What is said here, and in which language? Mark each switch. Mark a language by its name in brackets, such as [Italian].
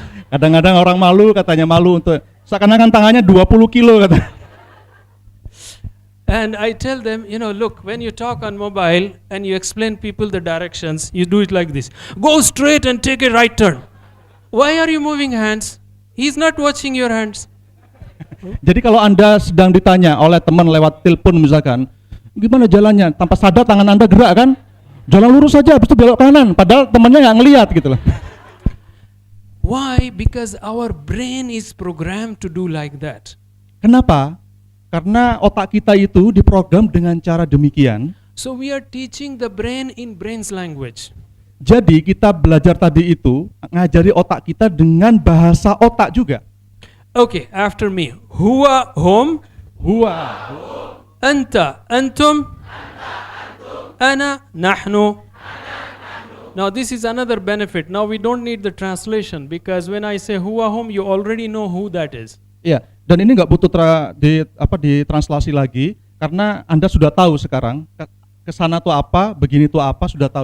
[Indonesian] Kadang-kadang orang katanya malu untuk seakan-akan tangannya 20 kilo kata. [English] And I tell them, look, when you talk on mobile and you explain people the directions, you do it like this. Go straight and take a right turn. Why are you moving hands? He's not watching your hands. [Indonesian] Jadi kalau Anda sedang ditanya oleh teman lewat telepon misalkan, gimana jalannya? Tanpa sadar tangan Anda gerak kan? Jalan lurus saja, habis itu belok kanan. Padahal temannya nggak ngelihat gitu loh. [English] Why? Because our brain is programmed to do like that. [Indonesian] Kenapa? Karena otak kita itu diprogram dengan cara demikian. [English] So we are teaching the brain in brain's language. [Indonesian] Jadi kita belajar tadi itu ngajari otak kita dengan bahasa otak juga. [English] Okay, after me. [Arabic] Huwa, hum. Huwa. Anta, antum. Ana, nahnu. [English] Now this is another benefit. Now we don't need the translation because when I say huwa, hum, you already know who that is. [Indonesian] Ya, dan ini nggak butuh ditranslasi lagi karena Anda sudah tahu sekarang kesana tuh apa, begini tuh apa, sudah tahu.